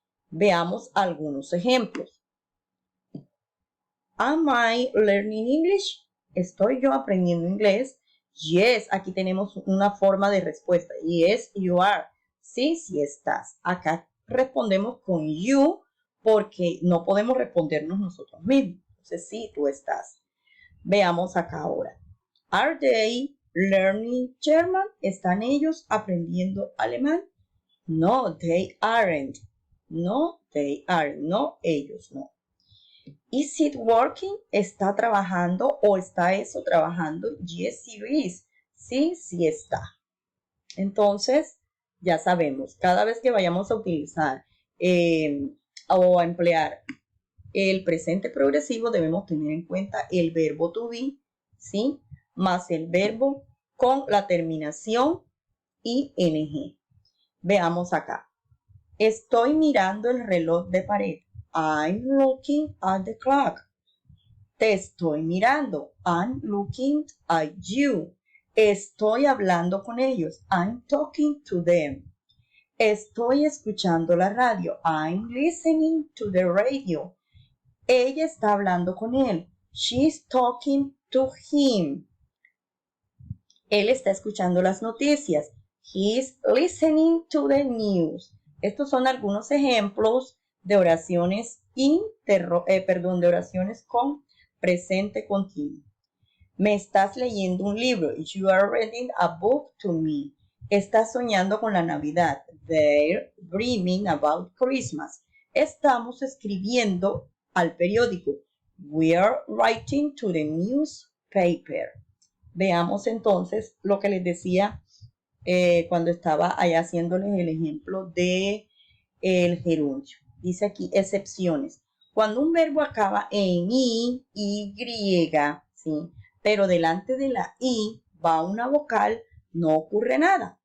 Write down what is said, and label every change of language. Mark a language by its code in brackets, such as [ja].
[es] Veamos algunos ejemplos. [en] Am I learning English? [es] ¿Estoy yo aprendiendo inglés? [en] Yes, [es] aquí tenemos una forma de respuesta. [en] Yes, you are. [es] Sí, sí estás. Acá respondemos con you porque no podemos respondernos nosotros mismos. Entonces, sí, tú estás. Veamos acá ahora. [en] Are they learning German? [es] ¿Están ellos aprendiendo alemán? [en] No, they aren't. No, they aren't. [es] No, ellos no. [en] Is it working? [es] ¿Está trabajando o está eso trabajando? [en] Yes, it is. [es] Sí, sí está. Entonces, ya sabemos, cada vez que vayamos a utilizar o a emplear el presente progresivo, debemos tener en cuenta el verbo to be, ¿sí? Más el verbo con la terminación ing. Veamos acá. Estoy mirando el reloj de pared. [en] I'm looking at the clock. [es] Te estoy mirando. [en] I'm looking at you. [es] Estoy hablando con ellos. [en] I'm talking to them. [es] Estoy escuchando la radio. [en] I'm listening to the radio. [es] Ella está hablando con él. [en] She's talking to him. [es] Él está escuchando las noticias. [en] He's listening to the news. [es] Estos son algunos ejemplos de oraciones de oraciones con presente continuo. Me estás leyendo un libro. [en] You are reading a book to me. [es] Estás soñando con la Navidad. [en] They're dreaming about Christmas. [es] Estamos escribiendo al periódico. [en] We are writing to the newspaper. [es] Veamos entonces lo que les decía cuando estaba allá haciéndoles el ejemplo de el gerundio. Dice aquí excepciones. Cuando un verbo acaba en y, ¿sí? Pero delante de la i va una vocal, no ocurre nada.